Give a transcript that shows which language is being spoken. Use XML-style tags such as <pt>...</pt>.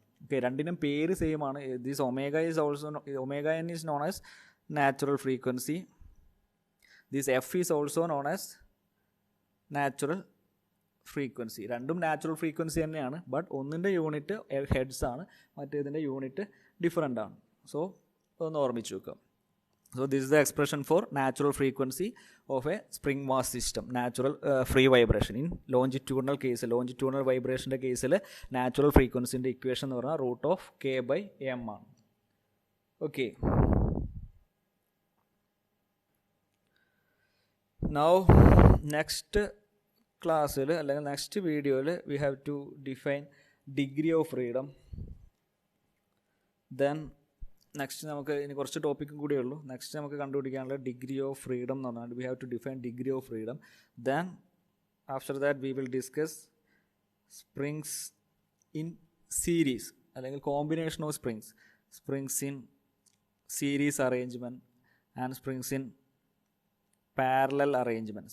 <ml>Okay, രണ്ടിനും പേര് same ആണ്.</ml> <en>This omega is also omega n is known as natural frequency. This f is also known as natural frequency.</en> <ml>രണ്ടും natural frequency തന്നെയാണ്, but ഒന്നിൻ്റെ unit heads ആണ്, മറ്റേതിൻ്റെ unit different ആണ്. So ഒന്ന് ഓർമ്മിച്ച് വെക്കാം.</ml> <en>So this is the expression for natural frequency of a spring mass system, natural free vibration. In longitudinal case, longitudinal vibration case natural frequency ന്റെ equation</en> <ml>എന്ന് പറഞ്ഞാൽ √k/m ആണ്.</ml> <en>Okay, now next</en> <ml>ക്ലാസ്സിൽ അല്ലെങ്കിൽ നെക്സ്റ്റ് വീഡിയോയിൽ</ml> <en>we have to define degree of freedom.</en> <ml>Then next നമുക്ക് ഇനി കുറച്ച് ടോപ്പിക്കും കൂടിയേ ഉള്ളൂ. നെക്സ്റ്റ് നമുക്ക് കണ്ടുപിടിക്കാനുള്ള ഡിഗ്രി ഓഫ് ഫ്രീഡം എന്ന് പറഞ്ഞാൽ</ml> <en>We have to define degree of freedom. Then after that we will discuss springs in series അല്ലെങ്കിൽ combination of springs in series arrangement and springs in parallel arrangement.</en>